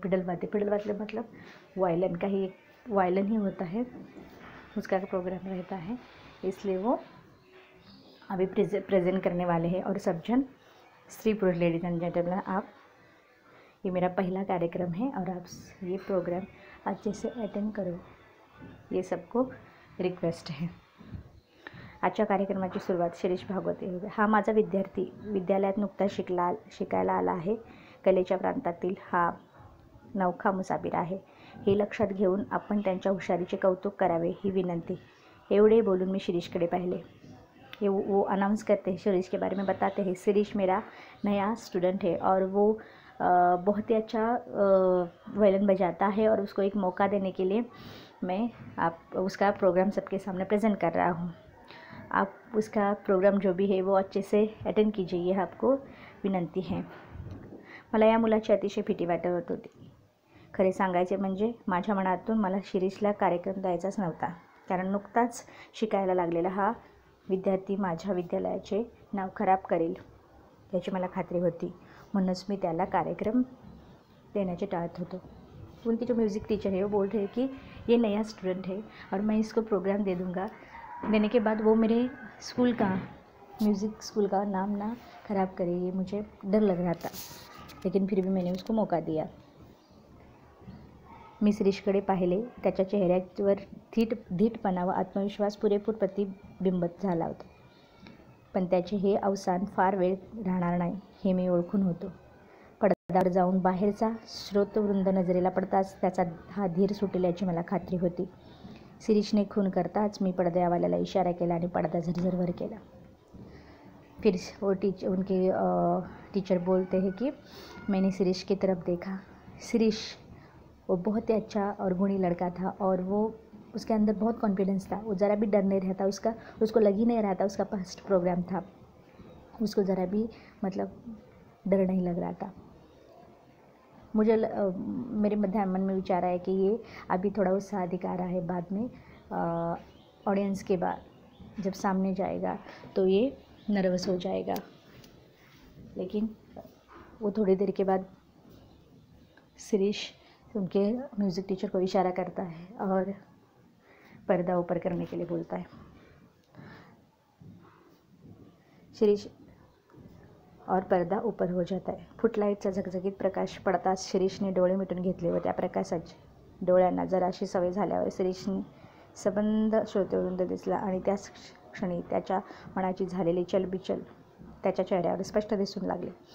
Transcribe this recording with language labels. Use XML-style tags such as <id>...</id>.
<hi>पिडलवाद्य मतलब वायलिन का ही, वायलिन ही होता है, उसका प्रोग्राम रहता है, इसलिए वो अभी प्रेजेंट करने वाले हैं। और सब जन स्त्री पुरुष लेडीज एंड जेंटलमैन, आप ये मेरा पहला कार्यक्रम है और आप ये प्रोग्राम अच्छे से अटेंड करो, ये सबको रिक्वेस्ट है।</hi> <mr>आजच्या कार्यक्रमाची सुरुवात शिरीष भागवत। हा माझा विद्यार्थी विद्यालयात नुकताच शिकायला आला आहे। कलेच्या प्रांतातील हा नवखा मुसाफिर आहे, हे लक्षात घेऊन आपण त्यांच्या हुशारीचे कौतुक करावे ही विनंती। एवढे बोलून मी शिरीषकडे पाहिले।</mr> <hi>वो अनाउंस करते हैं, शिरीष के बारे में बताते हैं। शिरीष मेरा नया स्टूडेंट है और वो बहुत ही अच्छा वायलिन बजाता है और उसको एक मौका देने के लिए मैं उसका प्रोग्राम सबके सामने प्रेजेंट कर रहा हूँ। आप उसका प्रोग्राम जो भी है वो अच्छे से अटेंड कीजिए, ये आपको विनंती है।</hi> <mr>मला या मुलाची अतिशय भीती वाटत होती। खरे सांगायचे म्हणजे माझ्या मनातून मला शिरीषला कार्यक्रम द्यायचाच नव्हता, कारण नुकताच शिकायला लागलेला हा विद्यार्थी माझ्या विद्यालयाचे नाव खराब करेल याची मला खात्री होती, म्हणूनच मी त्याला कार्यक्रम देण्याचे टाळत होतो।</mr> <hi>उनकी जो म्यूज़िक टीचर है वो बोल रहे हैं कि ये नया स्टूडेंट है और मैं इसको प्रोग्राम दे दूँगा, देने के बाद वो मेरे स्कूल का म्यूज़िक स्कूल का नाम ना ख़राब करे, ये मुझे डर लग रहा था, लेकिन फिर भी मैंने उसको मौका दिया।</hi> <mr>मी शिरीषकडे पाहिले, त्याच्या चेहऱ्यावर धीटपणा व आत्मविश्वास पुरेपूर प्रतिबिंबित झाला होता। पण त्याचे हे अवसान फार वेळ राहणार नाही हे मी ओळखून होतो. पडद्यावर जाऊन बाहेरचा श्रोतवृंद नजरेला पडताच त्याचा हा धीर सुटेल याची मला खात्री होती. शिरीषने खून करताच मी पडद्यावाल्याला इशारा केला आणि पडदा झरझर वर केला.</mr> <hi>फिर वो उनके टीचर बोलते हैं कि मैंने शिरीष की तरफ देखा. शिरीष वो बहुत ही अच्छा और गुणी लड़का था और वो उसके अंदर बहुत कॉन्फिडेंस था. वो ज़रा भी डर नहीं रहता, उसको लग ही नहीं रहा था, उसका फर्स्ट प्रोग्राम था, उसको ज़रा भी मतलब डर नहीं लग रहा था. मुझे मेरे मन में विचार आया कि ये अभी थोड़ा उत्साह दिखा रहा है, बाद में ऑडियंस के बाद जब सामने जाएगा तो ये नर्वस हो जाएगा. लेकिन वो थोड़ी देर के बाद शिरीष उनके म्यूज़िक टीचर को इशारा करता है और पर्दा ऊपर करने के लिए बोलता है. शिरीष और पडदा ऊपर हो जाता आहे.</hi> <mr>फुटलाईटचा झगझगीत प्रकाश पडताच शिरीषने डोळे मिटून घेतले व त्या प्रकाशाची डोळ्यांना जराशी सवय झाल्यावर शिरीषने सबंध श्रोतेवृंद दिसला आणि त्याच क्षणी त्याच्या मनाची झालेली चलबिचल त्याच्या चेहऱ्यावर स्पष्ट दिसून लागले.</mr>